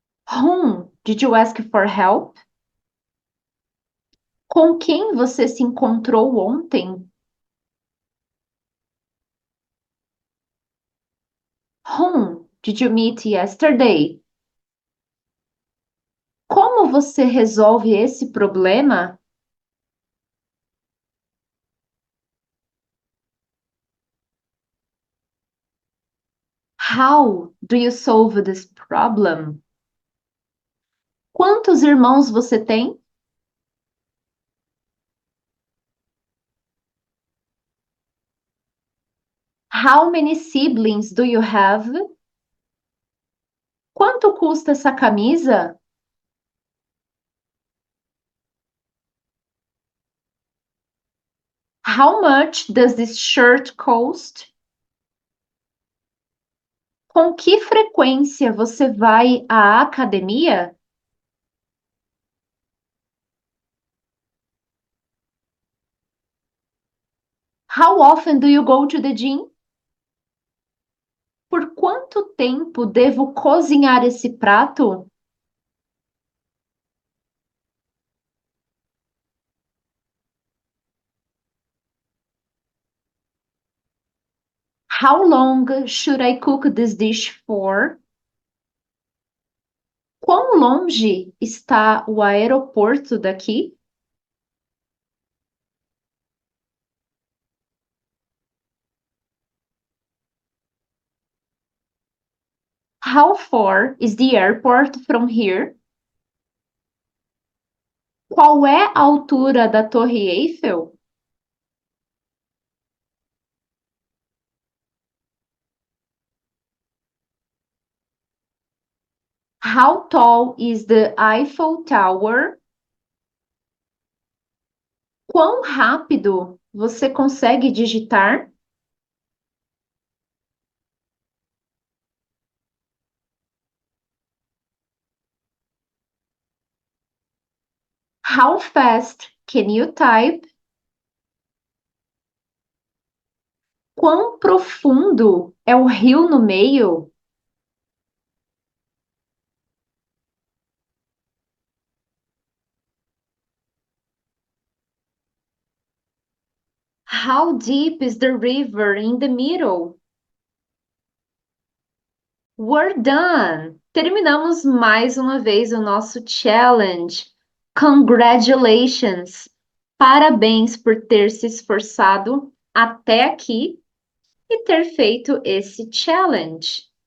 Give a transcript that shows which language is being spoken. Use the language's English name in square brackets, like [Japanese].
[English] Whom did you ask for help? [Portuguese] Com quem você se encontrou ontem? [English] Whom did you meet yesterday? [Portuguese] Como você resolve esse problema? [English] How do you solve this problem? [Portuguese] Quantos irmãos você tem? [English] How many siblings do you have? [Portuguese] Quanto custa essa camisa? [English] How much does this shirt cost? [Portuguese] Com que frequência você vai à academia? [English] How often do you go to the gym? [Portuguese] Por quanto tempo devo cozinhar esse prato? [English] How long should I cook this dish for? [Portuguese] Quão longe está o aeroporto daqui? [English] How far is the airport from here? [Portuguese] Qual é a altura da Torre Eiffel? [English] How tall is the Eiffel Tower? [Portuguese] Quão rápido você consegue digitar? [English] How fast can you type? [Portuguese] Quão profundo é o rio no meio? [English] How deep is the river in the middle? We're done! [Portuguese] Terminamos mais uma vez o nosso challenge. [English] Congratulations! [Portuguese] Parabéns por ter se esforçado até aqui e ter feito esse challenge.